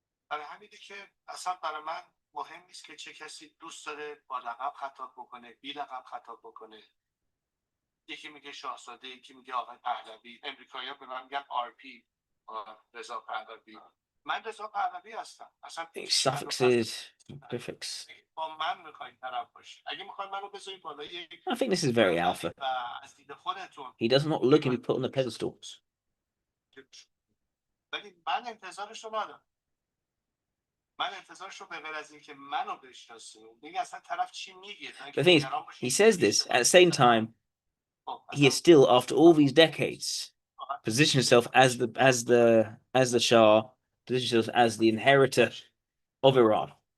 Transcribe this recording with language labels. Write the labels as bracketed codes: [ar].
[fa] برای همینه که اصلا برای من مهم نیست که چه کسی دوست داره با لقب خطاب بکنه، بی لقب خطاب بکنه. یکی میگه شاهزاده، یکی میگه آقای پهلوی. امریکایی‌ها به من میگن RP، رضا پهلوی. من رضا پهلوی هستم. اصلا [en] Suffixes, prefix. [fa] با من میخواین طرف باشی. اگه میخواین منو بذارید بالای [en] I think this is very alpha. He does not look to be put on the pedestal. [fa] ولی من انتظارش رو ندارم. من انتظارش رو به غیر از اینکه منو بشناسه میگه اصلا طرف چی میگه. [en] The thing is, he says this at the same time. He is still, after all these decades, positioned himself as the Shah, positioned himself as the inheritor of Iran.